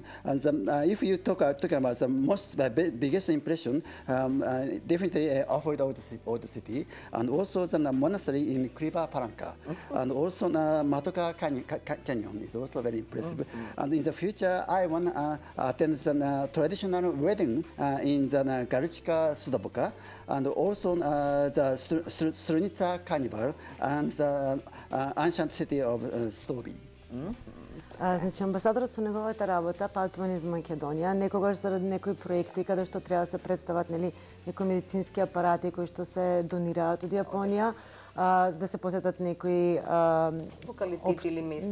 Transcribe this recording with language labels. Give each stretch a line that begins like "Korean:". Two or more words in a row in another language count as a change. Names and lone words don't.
English: And if you talk about the biggest impression, definitely offered old city, and also the monastery in Kriva Palanka, and also Matoka Canyon is also very impressive. And in the future, I want to attend the traditional wedding in the Galuchka Sudaboka, and also the Strunica Carnival and the ancient city of Stobi.
Macedonian: Значи, амбасадорот со неговата работа, патување из Македонија, некогаш заради некои проекти каде што треба да се представат некои медицински апарати кои што се донираат од Јапонија, да се посетат некои локалитети или места.